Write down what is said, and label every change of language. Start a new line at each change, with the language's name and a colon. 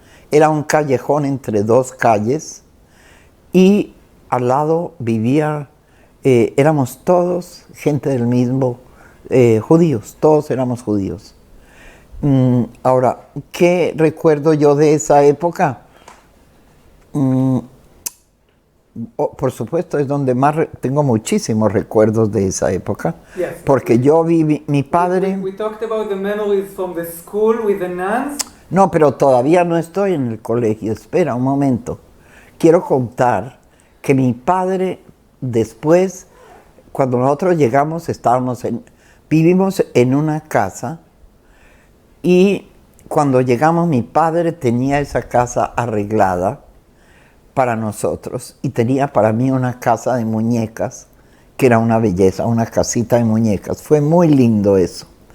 Spanish: Era un callejón entre dos calles y al lado éramos todos gente del mismo, judíos, todos éramos judíos. Ahora, ¿qué recuerdo yo de esa época? Por supuesto, es donde más tengo muchísimos recuerdos de esa época,
English: Yes.
Spanish: Porque yo viví, mi padre...
English: We talked about the memories from the school with the nuns.
Spanish: No, pero todavía no estoy en el colegio, espera un momento. Quiero contar que mi padre, después, cuando nosotros llegamos, vivimos en una casa y cuando llegamos mi padre tenía esa casa arreglada para nosotros y tenía para mí una casa de muñecas que era una belleza, una casita de muñecas. Fue muy lindo eso.